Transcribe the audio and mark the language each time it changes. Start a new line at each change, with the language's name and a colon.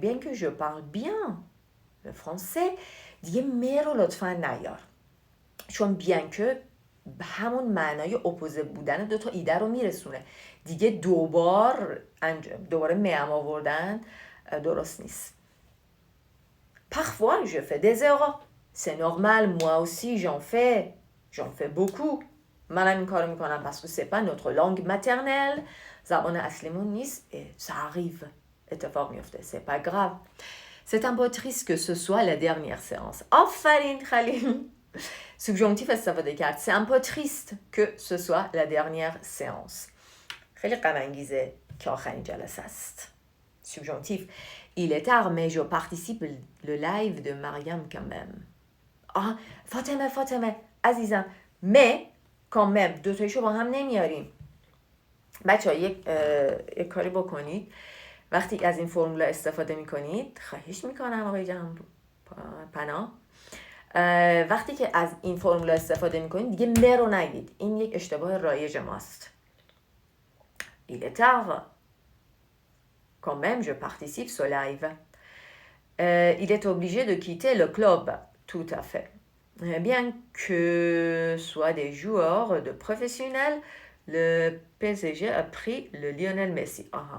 French: bien que je parle bien le français
Persian: دیگه می رو لطفا نیار چون bien que همون معنای اپوزه بودن دوتا ایده رو میرسونه دیگه. دوباره میم آوردن درست نیست.
French: parfois je fais des erreurs c'est normal moi aussi j'en fais beaucoup.
Persian: منم این کارو میکنم
French: parce que c'est pas notre langue maternelle
Persian: زبان اصلیمون نیست.
French: ça arrive
Persian: اتفاق میفته
French: c'est pas grave. c'est un peu triste que ce soit la dernière séance.
Persian: آفرین خلیل سوبژانتیو استفاده کرد.
French: c'est un peu triste que ce soit la dernière séance.
Persian: خیلی غم انگیزه که آخرین جلسه است.
French: سوبژانتیو il est tard mais je participe le live de Mariam quand même.
Persian: فاطمه عزیزم
French: mais quand même
Persian: دوتایشو با هم نمیاریم. بچه ها یک کاری بکنید وقتی از این فرمولا استفاده میکنید خواهش میکنم آقای جهان پناه وقتی که از این فرمولا استفاده میکنید دیگه م رو نگید. این یک اشتباه رایج ماست.
French: il est tard quand même je participe ce live. il est obligé de quitter le club. tout à fait. bien que soit des joueurs de professionnels le PSG a pris le Lionel Messi.